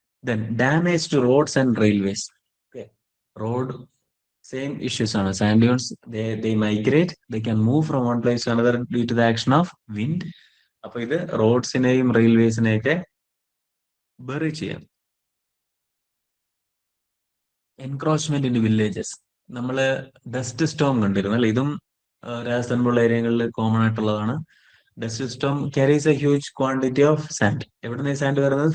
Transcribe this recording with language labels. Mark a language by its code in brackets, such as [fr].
[en] Then damage to roads and railways. Road same issues [ml] ആണ്. [en] Sand dunes, they migrate, they can move from one place to another due to the action of wind. [ml] അപ്പൊ ഇത് റോഡ്സിനെയും റെയിൽവേസിനെയൊക്കെ bury ചെയ്യാം. [en] Encroachment in villages. [ml] നമ്മള് dust Storm കണ്ടിരുന്നു അല്ലെ? ഇതും രാജസ്ഥാൻ പോലുള്ള ഏരിയകളിൽ കോമൺ ആയിട്ടുള്ളതാണ്. [en] Dust storm carries a huge quantity of sand. [ml] എവിടുന്ന സാൻഡ് വരുന്നത്?